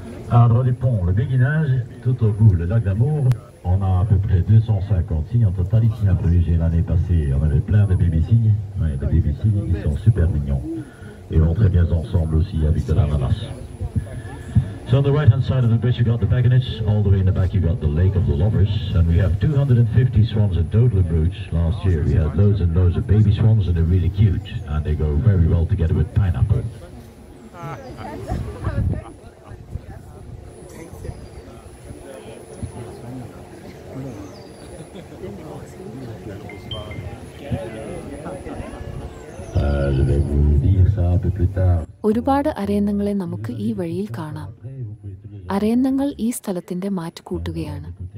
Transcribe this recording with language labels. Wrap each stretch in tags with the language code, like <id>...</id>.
<fr>Arbre du pont, le béguinage, tout au bout, le lac d'Amour. On a à peu près 250 cygnes en total ici à Bruges. L'année passée, on avait plein de baby-cygnes. Ouais, les baby-cygnes, ils sont super mignons. Et vont très bien ensemble aussi avec de l'ananas.</fr> <en>So on the right-hand side of the bridge you got the Bagonets, all the way in the back you got the Lake of the Lovers, and we have 250 swans in total in Bruges. Last year we had loads and loads of baby swans and they're really cute, and they go very well together with pineapple.</en> <fr>Je vais vous dire ça un peu plus tard.</fr> <ml>ഒരുപാട് അരയന്നങ്ങളെ നമുക്ക് ഈ വഴിയിൽ കാണാം. അരയന്നങ്ങൾ ഈ സ്ഥലത്തിന്റെ മാറ്റ് കൂട്ടുകയാണ്.</ml>